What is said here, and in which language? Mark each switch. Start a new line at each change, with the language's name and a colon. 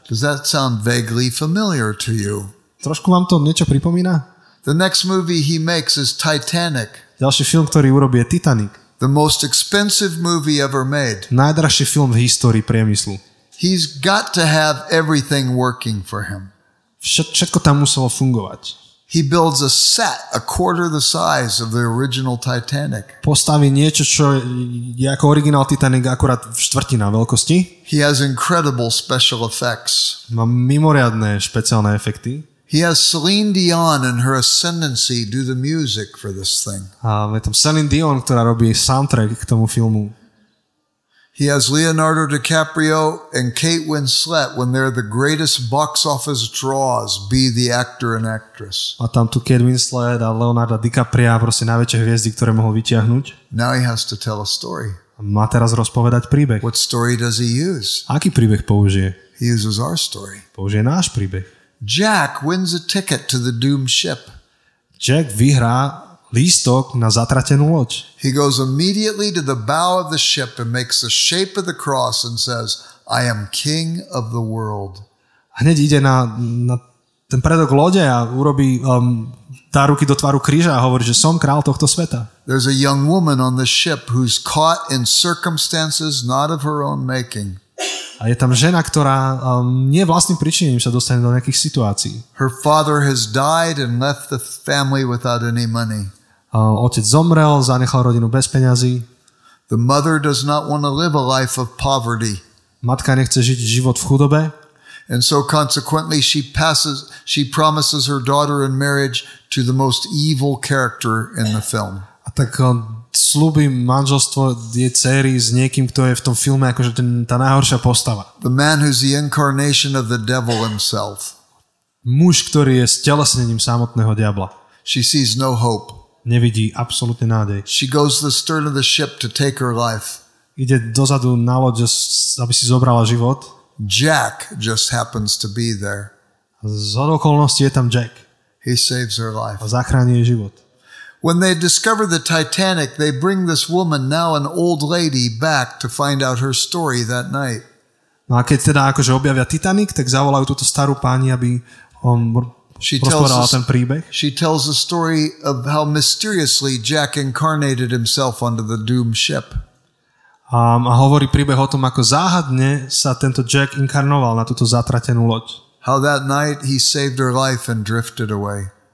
English: Does that sound vaguely familiar to you?
Slovak: Trošku vám to niečo pripomína?
English: The next movie he makes is Titanic.
Slovak: Ďalší film, ktorý urobí, je Titanic.
English: The most expensive movie ever made.
Slovak: Najdražší film v histórii priemyslu.
English: He's got to have everything working for him.
Slovak: Všetko tam muselo fungovať.
English: He builds a set a quarter the size of the original Titanic.
Slovak: Postaví niečo, čo je ako originál Titanic, akurát štvrtina veľkosti.
English: He has incredible special effects.
Slovak: Má mimoriadne špeciálne efekty.
English: He has Celine Dion and her ascendancy do the music for this thing.
Slovak: A je tam Celine Dion, ktorá robí soundtrack k tomu filmu.
English: He has Leonardo DiCaprio and Kate Winslet when they're the greatest box office draws, be the actor and actress.
Slovak: A tam tu Kate Winslet a Leonardo DiCaprio, proste najväčšie hviezdy, ktoré mohol vyťahnuť.
English: Now he has to tell a story.
Slovak: A má teraz rozpovedať príbeh.
English: What story does he use?
Slovak: Aký príbeh použije?
English: He uses our story.
Slovak: Použije náš príbeh.
English: Jack wins a ticket to the doomed ship.
Slovak: Jack vyhrá lístok na zatratenú loď.
English: He goes immediately to the bow of the ship and makes the shape of the cross and says, I am king of the world.
Slovak: Hneď ide na ten predok lode a urobí dá ruky do tvaru kríža a hovorí, že som král tohto sveta.
English: There's a young woman on the ship who's caught in circumstances not of her own making.
Slovak: A je tam žena, ktorá nie vlastným pričinením sa dostane do nejakých situácií.
English: Her father has died and left the family without any money.
Slovak: Otec zomrel, zanechal rodinu bez peňazí.
English: The mother does not want to live a life of poverty.
Slovak: Matka nechce žiť život v chudobe.
English: And so consequently she promises her daughter in marriage to the most evil character in the film.
Slovak: A tak slúbi manželstvo jej dcery s niekým, kto je v tom filme akože tá najhoršia postava.
English: The man who's the incarnation of the devil himself.
Slovak: Muž, ktorý je stelesnením samotného diabla.
English: She sees no hope.
Slovak: Nevidí absolútne nádej.
English: She goes to the stern of the ship to take her life.
Slovak: Ide dozadu na loď, aby si zobrala život.
English: Jack just happens to be there.
Slovak: Z okolností je tam Jack.
English: He saves her life.
Slovak: A zachráni jej život.
English: When they discover the Titanic, they bring this woman, now an old lady, back to find out her story that night.
Slovak: No a keď teda akože objavia Titanic, tak zavolajú túto starú pani, aby rozpovedala ten príbeh.
English: She tells the story of how mysteriously Jack incarnated himself onto the doomed ship.
Slovak: A hovorí príbeh o tom, ako záhadne sa tento Jack inkarnoval na túto zatratenú loď.
English: How that night he saved her life and drifted away.